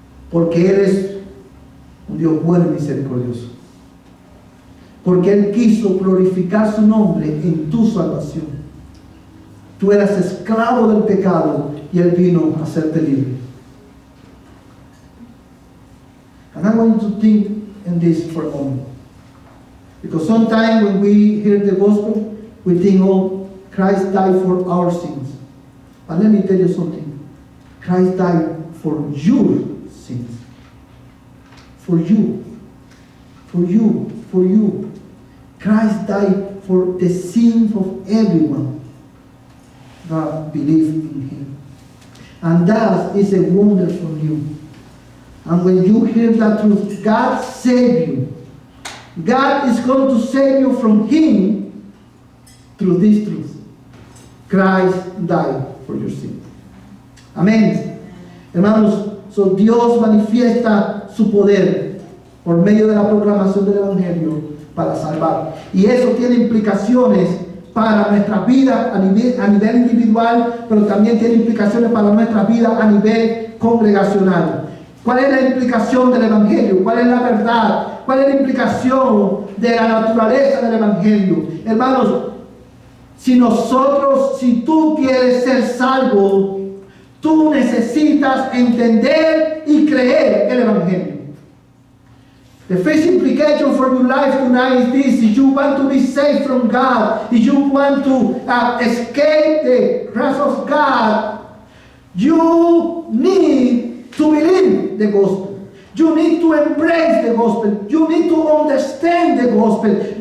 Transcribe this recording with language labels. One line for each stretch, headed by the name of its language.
Spanish: Porque Él es un Dios bueno y misericordioso. Porque Él quiso glorificar su nombre en tu salvación. Tú eras esclavo del pecado y Él vino a hacerte libre.
English: And I want you to think in this for a moment. Because sometimes when we hear the gospel, we think, oh, Christ died for our sins. But let me tell you something. Christ died for your sins. For you. For you. For you. Christ died for the sins of everyone that believes in Him. And that is a wonder for you. And when you hear that truth, God saved you. God is going to save you from Him through this truth. Christ died for your sin.
Spanish: Amén. Hermanos, Dios manifiesta su poder por medio de la proclamación del Evangelio para salvar. Y eso tiene implicaciones para nuestras vidas a nivel individual, pero también tiene implicaciones para nuestras vidas a nivel congregacional. ¿Cuál es la implicación del Evangelio? ¿Cuál es la verdad? ¿Cuál es la implicación de la naturaleza del Evangelio? Hermanos, si tú quieres ser salvo, tú necesitas entender y creer el Evangelio.
English: The first implication for your life tonight is this: if you want to be saved from God, if you want to escape the wrath of God, you need to believe the gospel. You need to embrace the gospel. You need to understand the gospel.